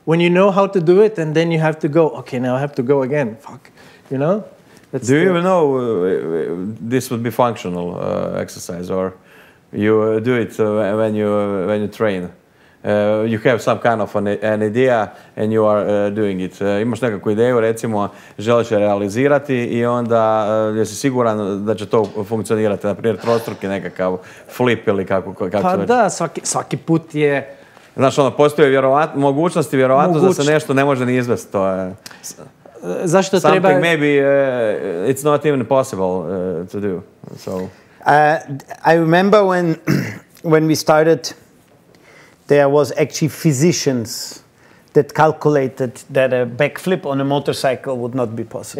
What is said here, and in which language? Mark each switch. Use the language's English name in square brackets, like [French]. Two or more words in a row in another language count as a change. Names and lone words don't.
[English] when you know how to do it, and then you have to go, okay, now I have to go again. Fuck, you know? Do you even know this would be functional exercise, or you do it when you train? You have some kind of an idea and you are doing it. [Bosnian] Imaš nekakvu ideju, recimo, želiš je realizirati i onda jesi siguran da će to funkcionirati, na primjer trostruki nekakav flip ili kako Pa već. da, svaki put je... Znaš, ono, postoje mogućnosti, vjerovatno da se nešto ne može ni izvesti. To je... Zašto [English] Something [Bosnian] treba... [English] maybe it's not even possible to do. So. I remember when we started, there was actually physicians that calculated that a backflip on a motorcycle would not be possible.